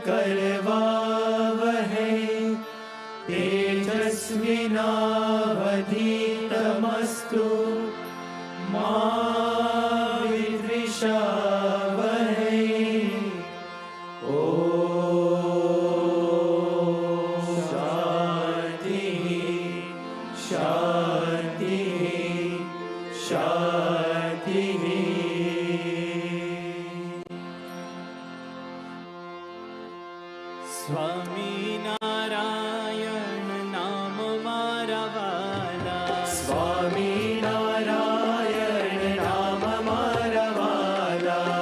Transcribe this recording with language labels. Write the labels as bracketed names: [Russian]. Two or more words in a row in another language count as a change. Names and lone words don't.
[Sanskrit] करवावहै तेजस्विनावधीतमस्तु मा विद्विषावहै ॐ शान्ति शान्ति शान्ति Shanti [Gujarati] સ્વામિનારાયણ નામ મારા વાલા સ્વામિનારાયણ નામ મારા વાલા